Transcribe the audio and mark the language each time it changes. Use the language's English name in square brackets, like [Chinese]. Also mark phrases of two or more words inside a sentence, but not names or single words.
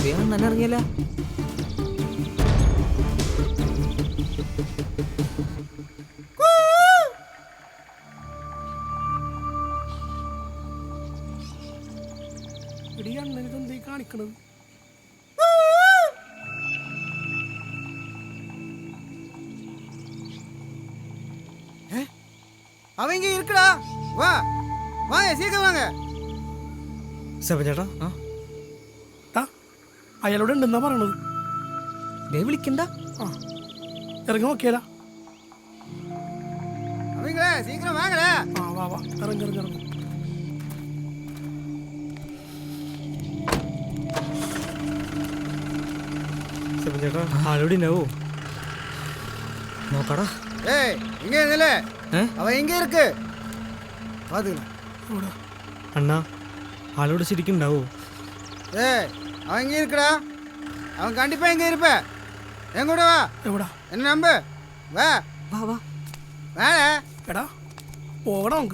[Malayalam] അണ്ണൻ ഇറങ്ങിയല്ല. എടീ അണ്ണനിത് എന്തേ കാണിക്കണത്? [Tamil] அவன் இங்கே இருக்குடா. வா வாங்க சீக்கிரம் வாங்க. [Malayalam] സെബൻ ചേട്ടാ ടാ അയാളോട് ഉണ്ടെന്നാ പറയണത്. വിളിക്കണ്ട. ആ ഇറങ്ങി നോക്കിയാലാ. [Tamil] அவங்களே சீக்கிரம் வாங்கடா. [Malayalam] ആ വാ വാ ഇറങ്ങി ഇറങ്ങി ഇറങ്ങി. സെബൻ ചേട്ടാ ആളോട് ഉണ്ടാവോ നോക്കടാ. [Tamil] ஏய் இங்கே நில்ல. அவன் இங்கே இருக்கு. பாத்துக்கலாம். [Malayalam] ഇവിടെ അണ്ണാ ആളോട് ശരിക്കും ഉണ്ടാവോ? [Tamil] ஏய் அவன் இங்கே இருக்குடா. அவன் கண்டிப்பா இங்கே இருப்ப. என் கூட வா. [Malayalam] എവിടാ? [Tamil] என்ன நம்பு. வா [Malayalam] വാ വാ. [Tamil] வாடா. [Malayalam] എടാ പോകണം നമുക്ക്.